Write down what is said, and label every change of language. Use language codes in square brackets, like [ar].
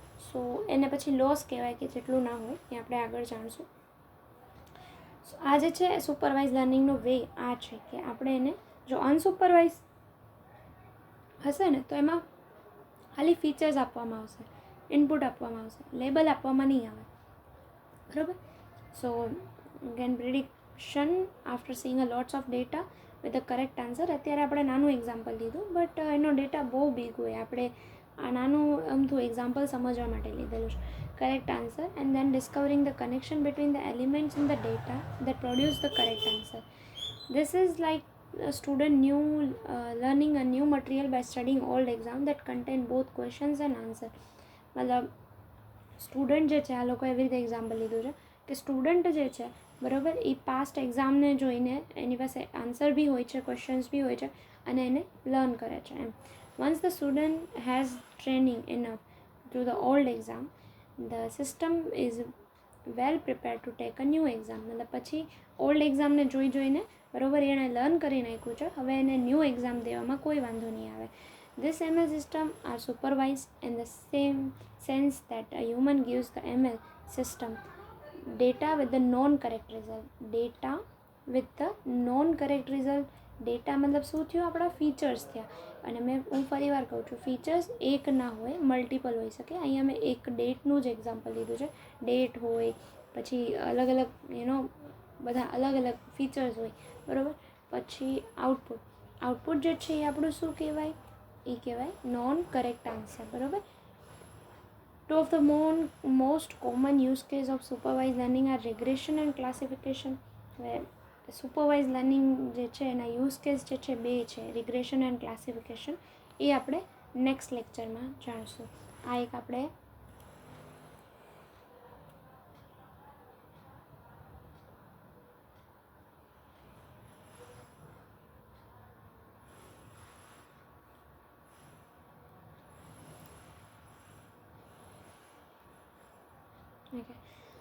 [gu] સો એને પછી લોસ કહેવાય, કે જેટલું ના હોય એ આપણે આગળ જાણશું. સો આ જે છે સુપરવાઇઝ લર્નિંગનો વે આ છે કે આપણે એને, જો અનસુપરવાઇઝ હશે ને તો એમાં ખાલી ફીચર્સ આપવામાં આવશે, ઇનપુટ આપવામાં આવશે, લેબલ આપવામાં નહીં આવે, બરાબર. [en] So again prediction after seeing a lots of data with the correct answer. [gu] અત્યારે આપણે નાનું એક્ઝામ્પલ લીધું, બટ એનો ડેટા બહુ બિગ હોય, આપણે આ નાનું અમથું એક્ઝામ્પલ સમજવા માટે લીધેલું છે. [en] Correct answer and then discovering the connection between the elements in the data that produce the correct answer. This is like a student learning a new material by studying old exam that contain both questions and answer. [gu] મતલબ student જે છે, આ લોકો એવી રીતે example લીધું છે કે સ્ટુડન્ટ જે છે, બરાબર, એ પાસ્ટ એક્ઝામને જોઈને એની પાસે આન્સર બી હોય છે, ક્વેશ્ચન્સ બી હોય છે, અને એને લર્ન કરે છે એમ. [en] Once the student has training enough to the old exam, the system is well prepared to take a new exam. [gu] મતલબ પછી ઓલ્ડ એક્ઝામને જોઈને, બરાબર, એણે લર્ન કરી નાખ્યું છે, હવે એને ન્યૂ એક્ઝામ દેવામાં કોઈ વાંધો નહીં આવે. [en] This ML system are supervised in the same sense that a human gives the ML system data with the non-correct result. Data with the non-correct result. [gu] Data મતલબ શું થયું, આપણા ફીચર્સ થયા. અને હું ફરી વાર કહું છું, ફીચર્સ એક ના હોય, મલ્ટિપલ હોઈ શકે. અહીંયા મેં એક ડેટનું જ એક્ઝામ્પલ લીધું છે. ડેટ હોય, પછી અલગ અલગ બધા અલગ અલગ ફીચર્સ હોય, બરાબર. પછી આઉટપુટ જે છે એ આપણું શું કહેવાય, એ કહેવાય નોન કરેક્ટ આન્સર, બરાબર. [en] Two of the most common use case of supervised learning are regression and classification. [gu] Supervise learning જે છે એના યુઝ કેસ જે છે બે છે, રિગ્રેશન એન્ડ ક્લાસિફિકેશન. એ આપણે નેક્સ્ટ લેક્ચરમાં જાણશું. આ એક આપણે ઓકે.